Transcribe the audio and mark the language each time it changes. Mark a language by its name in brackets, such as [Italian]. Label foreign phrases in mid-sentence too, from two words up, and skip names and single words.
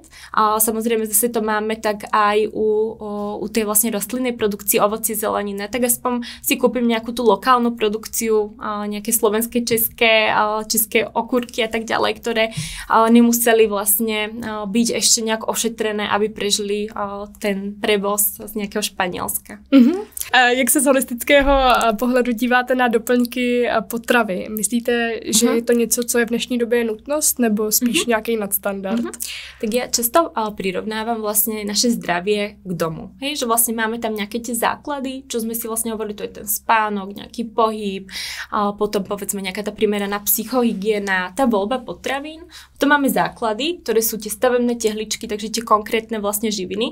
[Slovak] Samozrejme zase to máme tak aj u tej vlastne rastlinnej produkcie ovocie, zelenina, tak aspoň si kúpim nejakú tú lokálnu produkciu, nejaké slovenské, české okurky a tak ďalej, ktoré nemuseli vlastne byť ešte nejak ošetrené, aby prežili ten prevoz z nejakého Španělska. [Czech] Jak se z holistického pohledu díváte na doplňky potravy? Myslíte, že je to něco, co je v dnešní době nutnost, nebo spíš nějaký nadstandard? [Slovak] Tak ja často prirovnávam vlastne naše zdravie k domu. Hej, že vlastne máme tam nejaké tie základy, čo sme si vlastne hovorili, to je ten spánok, nejaký pohyb, potom povedzme nejaká tá primeraná psychohygiena, tá voľba potravín. Potom máme základy, ktoré sú tie stavebné tehličky, takže tie konkrétne vlastne živiny.